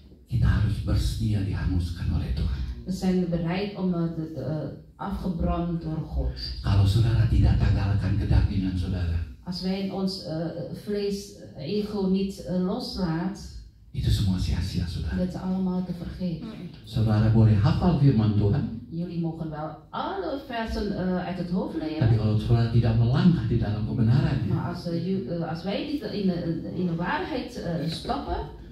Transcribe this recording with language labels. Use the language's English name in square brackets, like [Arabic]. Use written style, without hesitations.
[Indonesian] kita harus bersedia dihanguskan oleh Tuhan. [Dutch] We zijn bereid om afgebrand door God. [Indonesian] Kalau saudara tidak tanggalkan kedagingan saudara, [Dutch] Als wij ons vlees, ego niet loslaat, [Indonesian] itu semua sia-sia, saudara. [Dutch] dat is allemaal te vergeven. [Indonesian] Saudara boleh hafal firman Tuhan, [Dutch] Jullie mogen wel alle versen uit het hoofd [Indonesian] tapi [Dutch] leren. [Indonesian] kalau saudara tidak melangkah di dalam kebenarannya, [Dutch] Maar als wij niet in de waarheid stappen,